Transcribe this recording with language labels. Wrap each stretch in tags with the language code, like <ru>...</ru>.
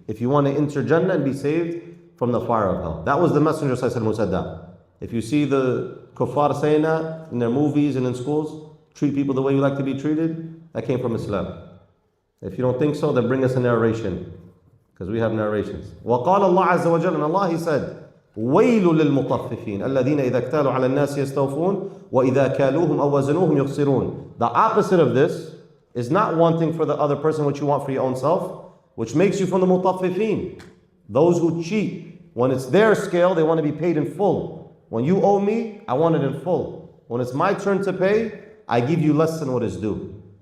<en>If you want to enter Jannah and be saved from the fire of hell. That was the Messenger who said that. If you see the kuffar saying that in their movies and in schools, treat people the way you like to be treated, that came from Islam. If you don't think so, then bring us a narration. Because we have narrations.</en> <ar>وَقَالَ اللَّهُ عَزَّ وَجَلَّ,</ar> <en>and Allah, He said,</en> <ar>وَيْلٌ لِلْمُطَفِّفِينَ الَّذِينَ إِذَا اكْتَالُوا عَلَى النَّاسِ يَسْتَوْفُونَ وَإِذَا كَالُوهُمْ أَوْ وَزَنُوهُمْ يُخْسِرُونَ.</ar> <en>The opposite of this is not wanting for the other person what you want for your own self, which makes you from the mutaffifin. Those who cheat. When it's their scale, they want to be paid in full. When you owe me, I want it in full. When it's my turn to pay, I give you less than what is due.</en>